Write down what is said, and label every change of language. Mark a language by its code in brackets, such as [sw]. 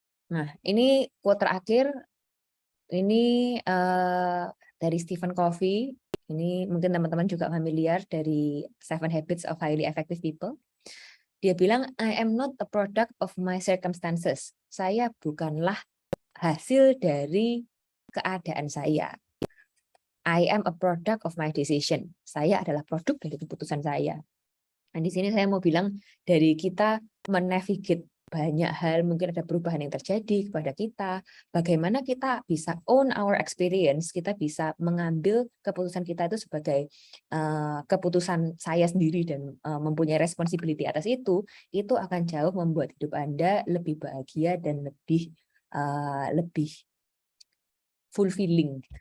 [id] Nah, ini quote terakhir, ini dari Stephen Covey. Ini mungkin teman-teman juga familiar dari 7 Habits of Highly Effective People. Dia bilang, [en] I am not a product of my circumstances. [id] Saya bukanlah hasil dari keadaan saya. [en] I am a product of my decision. [id] Saya adalah produk dari keputusan saya. Nah, di sini saya mau bilang dari kita menavigate banyak hal, mungkin ada perubahan yang terjadi kepada kita. Bagaimana kita bisa [en] own our experience, [id] kita bisa mengambil keputusan kita itu sebagai keputusan saya sendiri dan mempunyai responsibility atas itu akan jauh membuat hidup Anda lebih bahagia dan lebih fulfilling.